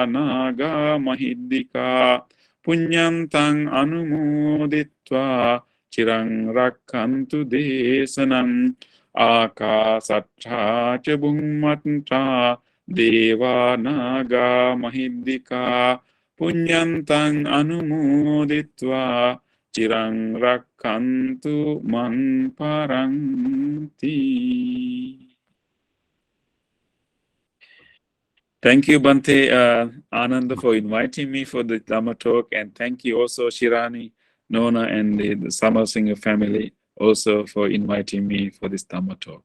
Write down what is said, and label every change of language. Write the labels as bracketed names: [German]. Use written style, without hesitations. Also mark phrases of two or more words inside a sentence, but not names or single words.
[Pali] නාග මහිද්దికා පුඤ්ඤන්තං අනුමෝදිත්වා චිරං රක්ඛන්තු දේශනං ආකාසට්ඨා ච බුම්මට්ඨා දේවා නාග මහිද්దికා පුඤ්ඤන්තං අනුමෝදිත්වා චිරං රක්ඛන්තු මං පරන්ති. [English] Thank you, Bante Ananda, for inviting me for the Dhamma talk, and thank you also, Shirani, Nona, and the Samar Singh family also for inviting me for this Dhamma talk.